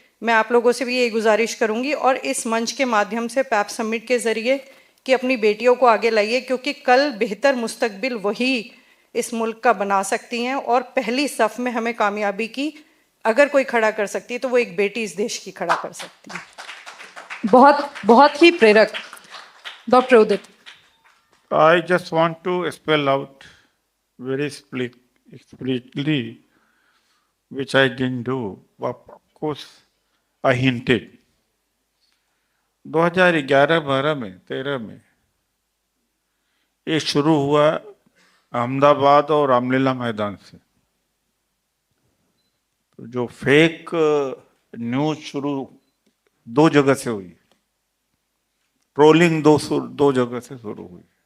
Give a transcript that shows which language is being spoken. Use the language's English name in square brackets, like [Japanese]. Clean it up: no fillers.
[Hindi] मैं आप लोगों से भी ये गुजारिश करूँगी और इस मंच के माध्यम से पैप समिट के ज़रिए कि अपनी बेटियों को आगे लाइए, क्योंकि कल बेहतर मुस्तकबिल वही इस मुल्क का बना सकती हैं। और पहली सफ़ में हमें कामयाबी की अगर कोई खड़ा कर सकती है तो वो एक बेटी इस देश की खड़ा कर सकती है। बहुत ही प्रेरक। Doctor Udit. [English] I just want to spell out very explicitly, which I didn't do. Of course, I hinted. [Hindi] 2011-12 में 13 में ये शुरू हुआ अहमदाबाद और रामलीला मैदान से। तो जो फेक न्यूज शुरू दो जगह से हुई, ट्रोलिंग दो जगह से शुरू हुई।